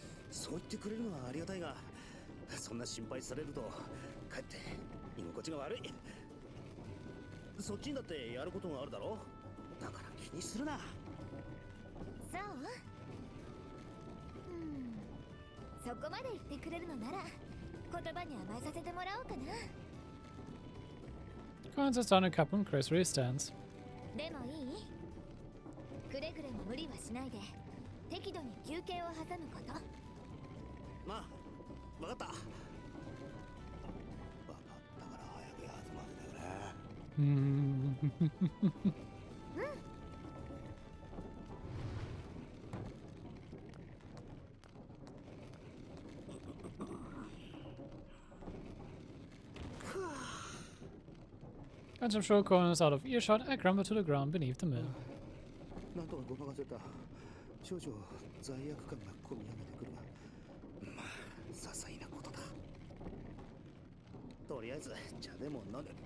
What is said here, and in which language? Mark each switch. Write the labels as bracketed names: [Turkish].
[Japanese] そう言ってくれるのはありがたいが、そんな心配されるとかえって居心地が悪い。そっちにだってやることがあるだろ。だから気にするな。そう？そこまで言ってくれるのなら言葉に甘えさせてもらおうかな。 [English] Coin sits down a cup and gracefully stands. [Japanese] でもいい？くれぐれも無理はしないで適度に休憩を挟むこと。まあ分かった。分かったから早く休ませてくれ。うん。 [English] Once I'm sure Coin is out of earshot, I crumble to the ground beneath the mill. [Japanese] なんとかごまかせた。少々罪悪感がこみ上げてくるが、まあ些細なことだ。とりあえず茶でも飲む。